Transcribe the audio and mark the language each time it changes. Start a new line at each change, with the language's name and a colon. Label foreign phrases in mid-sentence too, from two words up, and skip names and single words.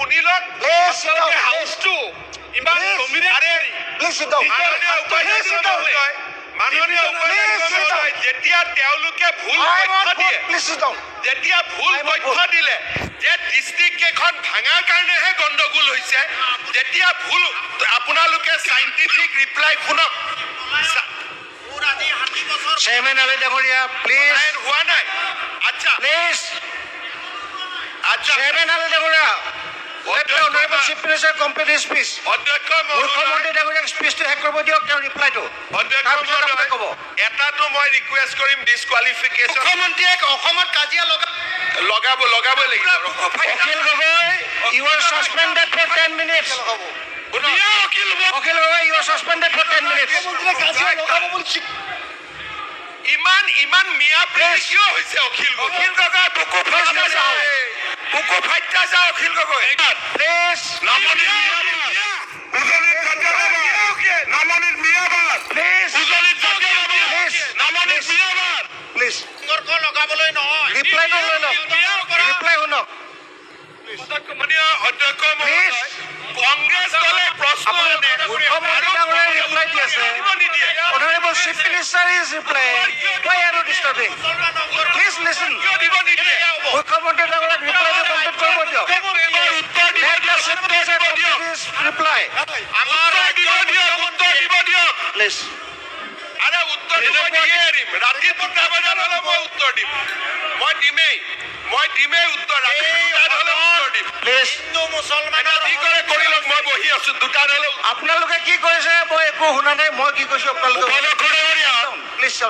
Assamese: লওক হাউচটো ইমান মাননীয় উপাধ্যক্ষ যেতিয়া তেওঁলোকে ভুল তথ্য দিলে যে ডিষ্ট্ৰিক্ট কেইখন ভাঙাৰ কাৰণেহে গণ্ডগোল হৈছে যেতিয়া ভুল আপোনালোকে
English: scientific reply
Assamese: শুনক চেয়াৰমেন আলী ডাঙৰীয়া প্লিজ হোৱা নাই আচ্ছা প্লিজ আচ্ছা চেয়াৰমেন আলী ডাঙৰীয়া
English: let the honorable chief minister complete his speech
Assamese: অধ্যক্ষ মুখ্যমন্ত্ৰী ডাঙৰীয়াক স্পীচটো শেষ কৰিব দিয়ক তেওঁৰ ৰিপ্লাইটো ক'ব এটাতো মই ৰিকুৱেষ্ট কৰিম ডিছকুৱালিফিকেশ্যন মুখ্যমন্ত্ৰীয়ে অসমত কাজিয়া লগাবই লাগিব
English: অখিল গগৈ you are suspended for 10 minutes অখিল গগৈ you are suspended for 10 minutes
Assamese: ইমান মিয়া প্ৰেছ কিয় হৈছে অখিল গগৈ বুকু ফাইটা যাও অখিল গগৈ প্লিজ নামনিৰ প্লিজ লগাবলৈ নহয় ৰিপ্লাইটো লৈ লওক ৰিপ্লাই শুনক অধ্যক্ষ মহোদয় কংগ্ৰেছ দলে প্ৰশ্ন মুখ্যমন্ত্ৰী ডাঙৰীয়াই ৰিপ্লাই দি আছে
English: honorable chief minister is replying why are you disturbing please listen
Assamese: মুখ্যমন্ত্ৰী ডাঙৰীয়াক ৰিপ্লাইটো কমপ্লিট কৰিব দিয়ক
English: let the chief minister complete his reply please
Assamese: আরে উত্তর দিব দিয়ে এৰিম ৰাতি 2টা বজাত হলে মই উত্তৰ দিম মই দিমেই উত্তৰ ৰাতি 2টাত হলে উত্তৰ দিম প্লিজ হিন্দু মুছলমানৰ কি কৰে কৰি লওক মই বহি আছো 2টাত হলে আপোনালোকে কি কৰিছে মই একো শুনা নাই মই কি কৈছো আপোনালোকে প্লিজ চাউট